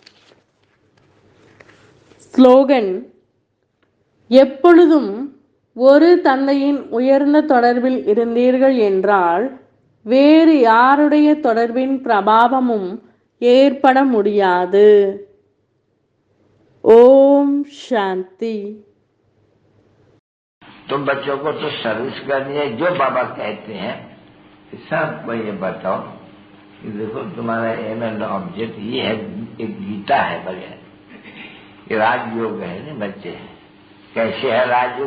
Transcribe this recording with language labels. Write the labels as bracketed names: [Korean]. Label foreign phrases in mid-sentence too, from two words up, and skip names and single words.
[Tamil] ஸ்லோகன்: எப்பொழுதும் ஒரு தந்தையின் உயர்ந்த தொடர்பில் இருந்தீர்கள் என்றால் வேறு யாருடைய தொடர்பின் பிரபாவமும் ஏற்பட முடியாது. ஓம் சாந்தி. [Hindi] तुम बच्चों को तो सर्विस करनी है, जो बाबा कहते हैं सबको ये बताओ कि देखो तुम्हारा [English] aim and object [Hindi] ये है, एक गीता है बढ़िया, ये राजयोग है ना बच्चे। कैसे है राजयोग?